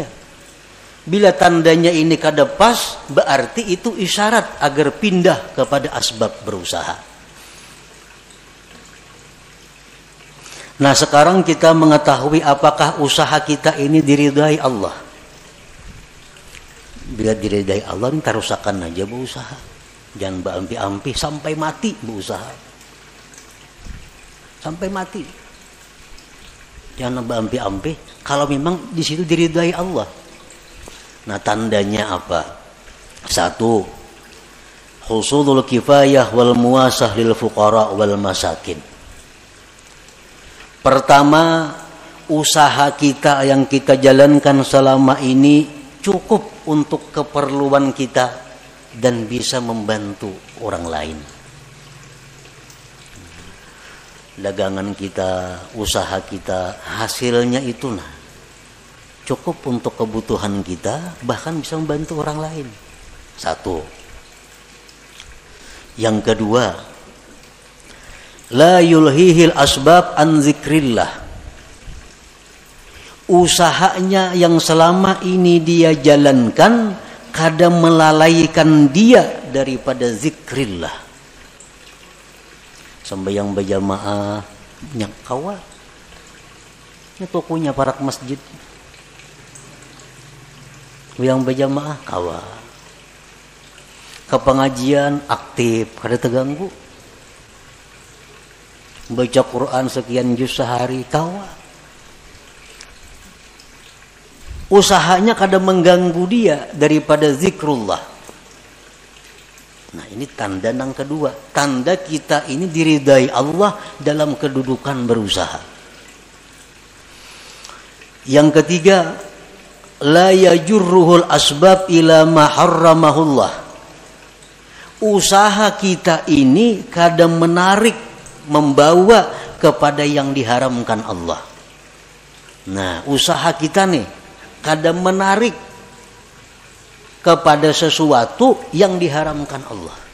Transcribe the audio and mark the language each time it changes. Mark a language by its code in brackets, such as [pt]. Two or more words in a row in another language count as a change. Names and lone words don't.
[id] Bila tandanya ini kada pas, berarti itu isyarat agar pindah kepada asbab berusaha. Nah, sekarang kita mengetahui apakah usaha kita ini diridhai Allah. Bila diridhai Allah, ini tarusakan aja berusaha. Jangan berampi-ampi sampai mati berusaha. Sampai mati. Jangan berampi-ampi kalau memang di situ diridhai Allah. Nah, tandanya apa? 1. [ar] حصول الكفاية والمواساة للفقراء والمساكين. [id] Pertama, usaha kita yang kita jalankan selama ini cukup untuk keperluan kita dan bisa membantu orang lain. Dagangan kita, usaha kita, hasilnya itu cukup untuk kebutuhan kita, bahkan bisa membantu orang lain. 1. Yang kedua, [ar] لا يلهيه الأسباب عن ذكر الله. [id] usahanya yang selama ini dia jalankan kadang melalaikan dia daripada zikrillah. Sembahyang berjamaah nyak kawa. Ini tokonya parak masjid. Yang berjamaah kawa. Ke pengajian aktif, kada terganggu. Baca Quran sekian juz sehari kawa. Usahanya kadang mengganggu dia daripada zikrullah. Nah, ini tanda yang kedua. Tanda kita ini diridai Allah dalam kedudukan berusaha. Yang ketiga, [ar] لا يجره الأسباب إلى ما حرمه الله. [id] Usaha kita ini kadang menarik, membawa kepada yang diharamkan Allah. Nah, usaha kita nih kadang menarik kepada sesuatu yang diharamkan Allah.